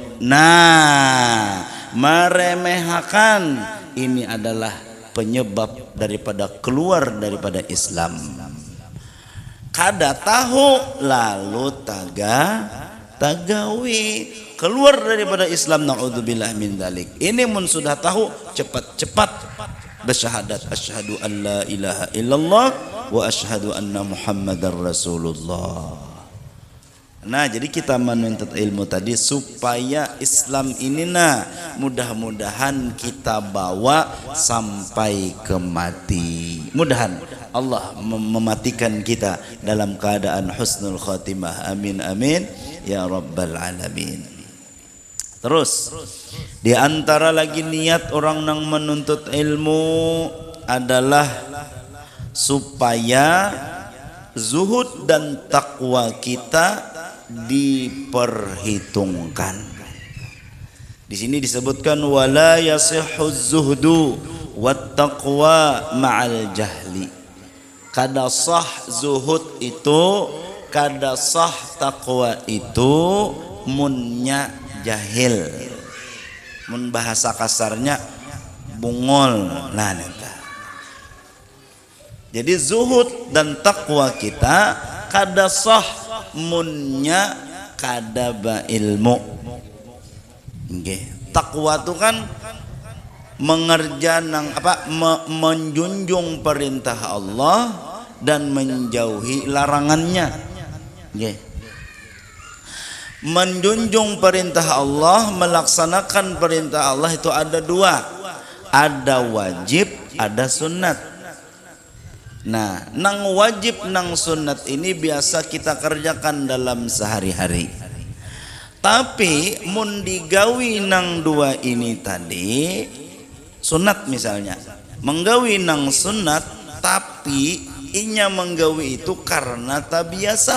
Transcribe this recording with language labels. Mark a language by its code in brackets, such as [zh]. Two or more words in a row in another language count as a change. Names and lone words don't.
[id] Nah, meremehkan ini adalah penyebab daripada keluar daripada Islam. [bjn] Kada tahu lalu tagawi keluar daripada Islam, [ar] نعوذ بالله من ذلك. [bjn] Ini mun sudah tahu cepat-cepat bersyahadat [ar] أشهد أن لا إله إلا الله وأشهد أن محمدا رسول الله. [id] Nah, jadi kita menuntut ilmu tadi supaya Islam ini mudah-mudahan kita bawa sampai ke mati. Mudahan Allah mematikan kita dalam keadaan [ar] حسن الخاتمة. آمين آمين يا رب العالمين. [id] Terus di antara lagi niat orang yang menuntut ilmu adalah supaya zuhud dan takwa kita diperhitungkan. Di sini disebutkan [ar] ولا يصح الزهد والتقوى مع الجهل. [bjn] Kada sah zuhud itu, kada sah takwa itu munnya jahil. Mun bahasa kasarnya bungol. Nah, neta. Jadi zuhud dan takwa kita kada sah munnya kada ba ilmu. [id] Takwa itu kan mengerjakan menjunjung perintah Allah dan menjauhi larangannya. Menjunjung perintah Allah, melaksanakan perintah Allah itu ada dua, ada wajib, ada sunat. [bjn] Nah, nang wajib nang sunat ini biasa kita kerjakan dalam sehari-hari. Tapi mun digawi nang dua ini tadi, sunat misalnya, menggawi nang sunat, tapi inya menggawi itu karena tak biasa.